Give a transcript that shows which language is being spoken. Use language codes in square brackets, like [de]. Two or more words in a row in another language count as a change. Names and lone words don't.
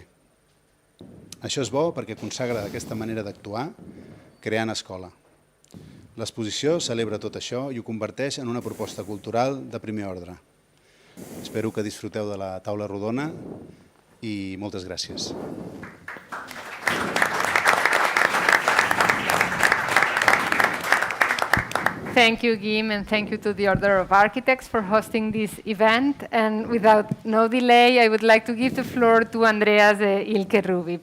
[ca] Això és bo perquè consagra aquesta manera d'actuar, creant escola. L'exposició celebra tot això i ho converteix en una proposta cultural de primer ordre. Espero que disfruteu de la taula rodona i moltes gràcies. [en] Thank you, Guim, and thank you to the Order of Architects for hosting this event. And without no delay, I would like to give the floor to Andreas Ilka Ruby.